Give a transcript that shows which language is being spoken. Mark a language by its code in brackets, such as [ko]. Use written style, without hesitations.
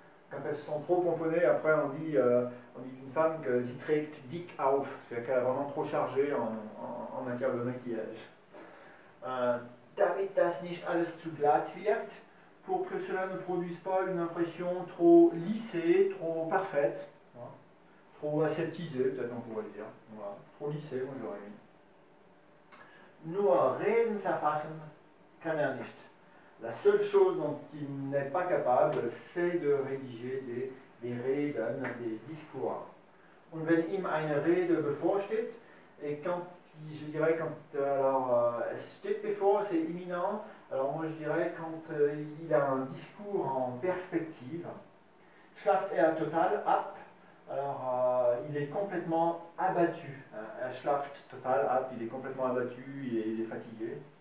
[fr] Quand elles sont trop pomponnées, après on dit d'une femme que [de] sie trägt dick auf, [fr] c'est-à-dire qu'elle est vraiment trop chargée en matière de maquillage. [de] Damit das nicht alles zu glatt wird, [fr] pour que cela ne produise pas une impression trop lissée, trop parfaite, hein, trop aseptisée, peut-être on pourrait dire. Voilà. Trop lissée, moi j'aurais mis. [de] Nur reden verfassen kann nicht. [fr] La seule chose dont il n'est pas capable, c'est de rédiger des Reden, des discours. [de] Und wenn ihm eine Rede bevorsteht, [fr] et quand je dirais alors [de] steht bevor, [fr] c'est imminent, alors moi je dirais quand il a un discours en perspective, [de] schlaft total ab, [fr] alors il est complètement abattu, schlaft total ab, il est complètement abattu, il est fatigué.